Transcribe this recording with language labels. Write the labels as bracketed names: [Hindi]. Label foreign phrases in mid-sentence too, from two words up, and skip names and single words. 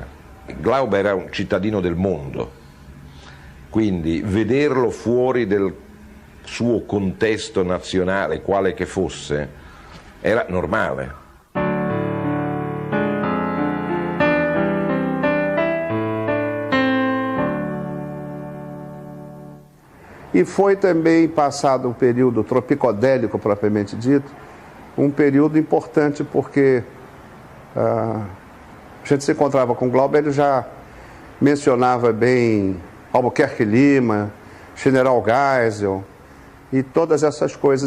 [Italian] Glauber era un cittadino del mondo, quindi vederlo fuori del suo contesto nazionale, quale che fosse, era normale. [Portuguese] E foi também, passado um período tropicodélico propriamente dito, um período importante porque a gente se encontrava com Glauber, ele já mencionava bem Albuquerque Lima, General Geisel e todas essas coisas.